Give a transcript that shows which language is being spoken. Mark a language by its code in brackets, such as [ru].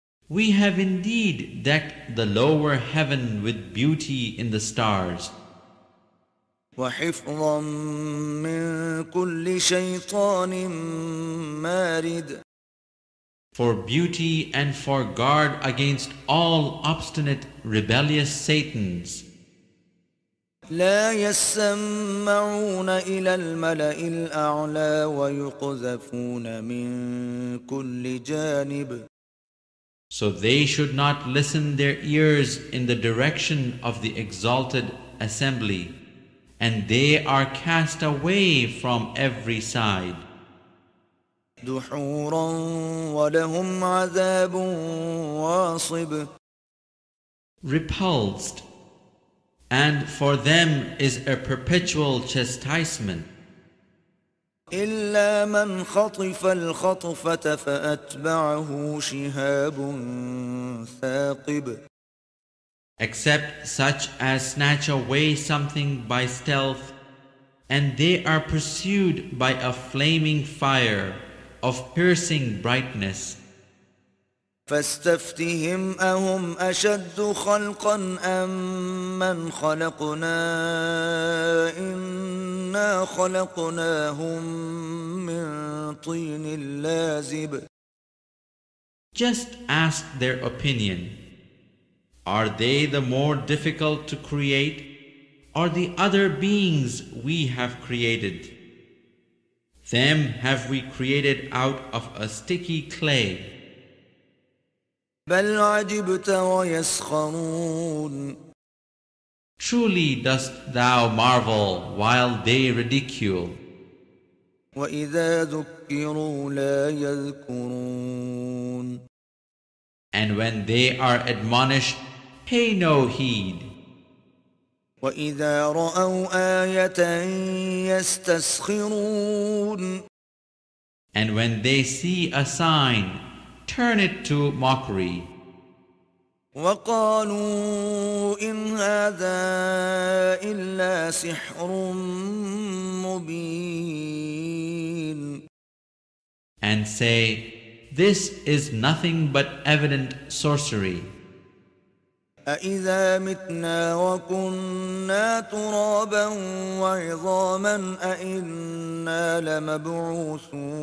[en] We have indeed decked the lower heaven with beauty in the stars, [ar] وحفظا من كل شيطان مارد. [en] for beauty and for guard against all obstinate, rebellious Satans. [ar] لا يسمعون إلى الملأ الأعلى ويقذفون من كل جانب. [en] So they should not listen their ears in the direction of the exalted assembly, and they are cast away from every side. [ar] دحورا ولهم عذاب واصب. [en] Repulsed, and for them is a perpetual chastisement. [ar] إلا من خطف الخطفة فأتبعه شهاب ثاقب. [en] Except such as snatch away something by stealth, and they are pursued by a flaming fire of piercing brightness. [ar] فاستفتهم أهم أشد خلقا أم من خلقنا إنا خلقناهم من طين لازب. [en] Just ask their opinion. Are they the more difficult to create, or the other beings we have created? Them have we created out of a sticky clay. [ar] بل عجبت ويسخرون. [en] Truly dost thou marvel while they ridicule. [ar] وإذا ذكروا لا يذكرون. [en] And when they are admonished, pay no heed. [ar] وإذا رأوا آية يستسخرون. [en] And when they see a sign, turn it to mockery. [ar] وقالوا إن هذا إلا سحر مبين. [en] And say, this is nothing but evident sorcery. [ar] أإذا متنا وكنا ترابا وعظاما أإنا لمبعوثون.